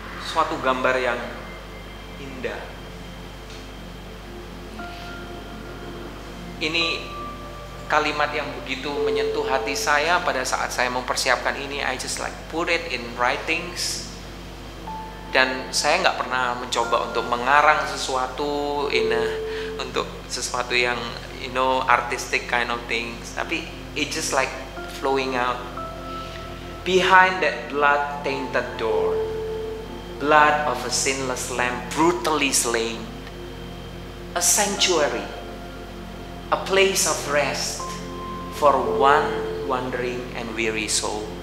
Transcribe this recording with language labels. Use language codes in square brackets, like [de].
[id] Suatu gambar yang indah. Ini kalimat yang begitu menyentuh hati saya pada saat saya mempersiapkan ini. [en] I just like put it in writings. [id] Dan saya nggak pernah mencoba untuk mengarang sesuatu untuk sesuatu yang [en] artistic kind of things. [id] Tapi [en] it just like flowing out. Behind that blood-tainted door, blood of a sinless lamb brutally slain, a sanctuary, a place of rest for one wandering and weary soul.